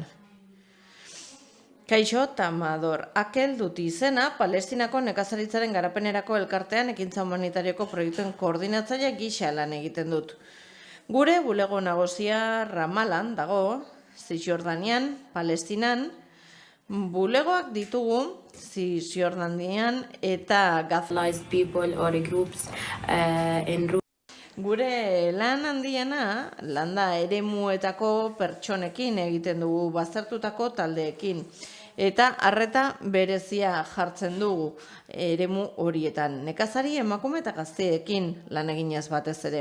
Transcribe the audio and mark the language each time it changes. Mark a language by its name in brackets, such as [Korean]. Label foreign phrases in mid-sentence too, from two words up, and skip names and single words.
[Basque] Kaixo, Tamador Akel dut izena, Palestinako nekazaritzaren garapenerako elkartean ekintza humanitarioko proiektuen koordinatzaile gisa lan egiten dut. Gure bulego nagusia Ramalan dago, Zisjordanian, Palestinan, bulegoak ditugu Zisjordanian eta Gazalized [English] people or groups [Basque] Gure lan handiena, landa eremuetako pertsonekin egiten dugu, baztertutako taldeekin. Eta arreta berezia jartzen dugu eremu horietan. Nekazari, emakume eta gazteekin lan eginez batez ere.